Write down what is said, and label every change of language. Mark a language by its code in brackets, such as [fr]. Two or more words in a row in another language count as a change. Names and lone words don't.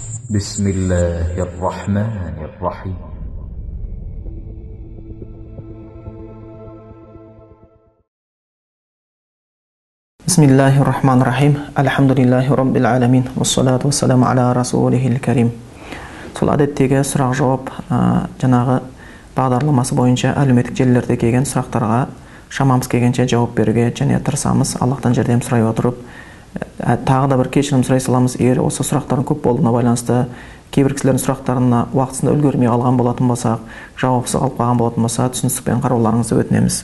[ar] بسم الله الرحمن الرحيم. بسم الله الرحمن الرحيم. الحمد لله رب العالمين والصلاة والسلام على رسوله الكريم. [kk] Сол әдеттегі сұрақ жауап жаңағы бағдарламасы бойынша әлеуметтік желілерде келген сұрақтарға шамамыз келгенше жауап беруге және тырысамыз. Аллахтан жәрдем сұрай отырып, тағы да бір кешірім сұрай саламыз. Егер осы сұрақтардың көп болуына байланысты кейбір кісілердің сұрақтарына уақытысында үлгермей қалған болатын болсақ, жауапсыз қалып қалған болатын болса, түсіністікпен қарауларыңызды өтінеміз.